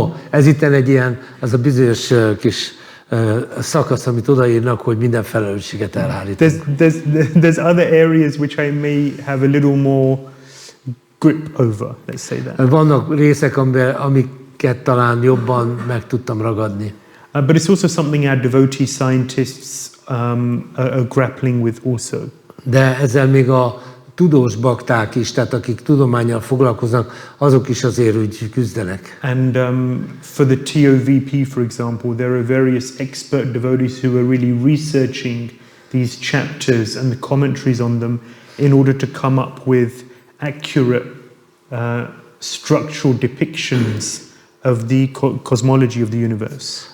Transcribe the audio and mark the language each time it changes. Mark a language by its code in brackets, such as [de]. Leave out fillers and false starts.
[hu] Ez itt egy ilyen, az a bizonyos kis szakasz, amit odaírnak, hogy minden felelősséget elhárítunk. [en] There's other areas which I may have a little more grip over, let's say that. [hu] Vannak részek, amiket talán jobban meg tudtam ragadni. [en] But it's also something our devotee scientists are grappling with also. [hu] De ezzel még a tudós bakták is, tehát akik tudománnyal foglalkoznak, azok is azért úgy küzdenek. [en] And for the TOVP, for example, there are various expert devotees who are really researching these chapters and the commentaries on them in order to come up with accurate structural depictions of the cosmology of the universe.